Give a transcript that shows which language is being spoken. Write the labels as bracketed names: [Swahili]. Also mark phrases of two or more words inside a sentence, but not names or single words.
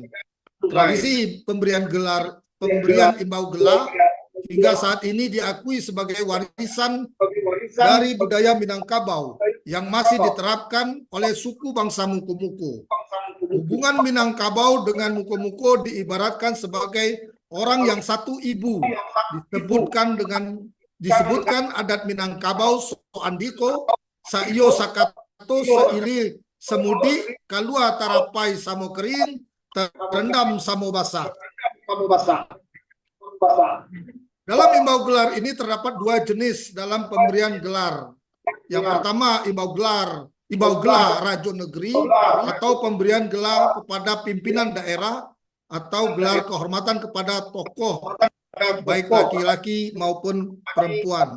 [Indonesian] Tradisi pemberian Imbau Gela hingga saat ini diakui sebagai warisan dari budaya Minangkabau yang masih diterapkan oleh suku bangsa Muko-Muko. Hubungan Minangkabau dengan Muko-Muko diibaratkan sebagai orang yang satu ibu. Disebutkan adat Minangkabau [Minangkabau] soandiko, saiyo sakato, seili semudi, kalua tarapai samo kering, terendam samo basah. [Indonesian] Dalam imbau gelar ini terdapat dua jenis dalam pemberian gelar. Yang pertama imbau gelar Rajo Negeri atau pemberian gelar kepada pimpinan daerah atau gelar kehormatan kepada tokoh baik laki-laki maupun perempuan.